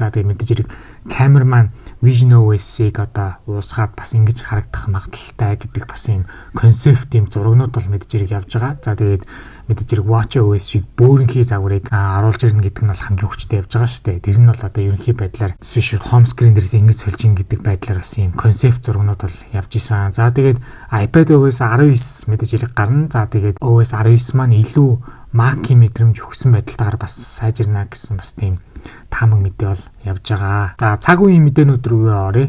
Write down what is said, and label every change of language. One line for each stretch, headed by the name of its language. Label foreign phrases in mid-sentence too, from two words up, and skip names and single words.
Mongolian: За тэгээд мэдээж хэрэг камер маань Vision OS-ийг одоо уусгаад бас ингэж харагдах магадaltaй гэдэг бас юм концепт юм зурагнууд бол мэдээж хэрэг явж байгаа. За тэгээд мэдээж хэрэг Watch OS шиг бөөрөнхий загварыг оруулж ирнэ гэдэг нь бол хамгийн хүчтэй явж байгаа шүү дээ. Тэр нь бол одоо ерөнхий байдлаар
English: switch home screen
Mongolian: дээрээс ингэж сольж ин гэдэг байдлаар бас юм концепт зурагнууд бол явж исэн. За тэгээд iPad OS 19 мэдээж хэрэг гарна. За тэгээд OS 19 маань илүү Mac-ийн мэдрэмж өгсөн байдалтайгаар бас сайжирна гэсэн бас тийм таамаг мэдээ бол явж байгаа. За цаг үеийн мэдээнүүд рүү оръё.